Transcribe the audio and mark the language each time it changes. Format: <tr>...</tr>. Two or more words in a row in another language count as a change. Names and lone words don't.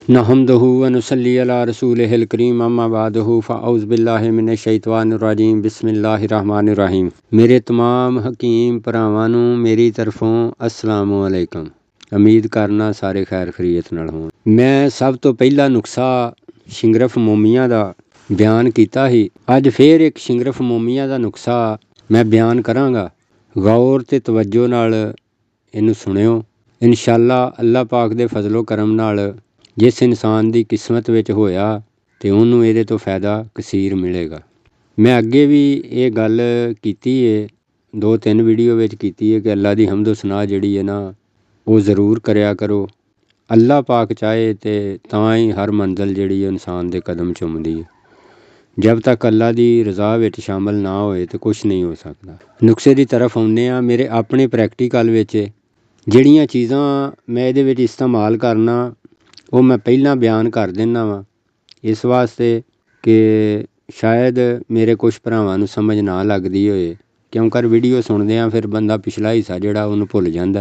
<ar>نحمده ونصلي على رسوله الكريم أما بعده فأعوذ بالله من الشيطان الرجيم بسم الله الرحمن الرحيم.</ar> <pa>میرے تمام حکیم بھراواں نوں میری طرفوں</pa> <ar>السلام عليكم.</ar> <pa>امید کرنا سارے خیر خیریت نال ہون۔ میں سب توں پہلا نسخہ شنگرف مومیاں دا بیان کیتا ہی. اج فیر ایک شنگرف مومیاں دا نسخہ میں بیان کراں گا. غور تے توجہ نال ایہنوں سنیو. انشاءاللہ اللہ پاک دے فضل و کرم نال جس انسان کی قسمت وچ ہویا تو انہوں نے یہ تو فائدہ کثیر ملے گا. میں اگے بھی یہ گل کیتی ہے، 2-3 ویڈیو وچ کیتی ہے کہ اللہ کی حمد و ثنا جیہڑی ہے نا وہ ضرور کریا کرو. اللہ پاک چاہے تو تاں ہی ہر منزل جیہڑی انسان کے قدم چمدی ہے.</pa> <ur>جب تک اللہ کی رضا وچ شامل نہ ہوئے تو کچھ نہیں ہو سکتا.</ur> <pa>نسخے کی طرف آؤندے آ. میرے اپنے پریکٹیکل وچ جیہڑیاں چیزاں میں ایہدے وچ استعمال کرنا وہ میں پہلا بیان کر دینا وا، اس واسطے کہ شاید میرے کچھ بھراواں نوں سمجھ نہ لگدی ہوئے، کیونکہ ویڈیو سندے فیر بندہ پچھلا حصہ جیہڑا اوہنوں بھل جاندا.</pa>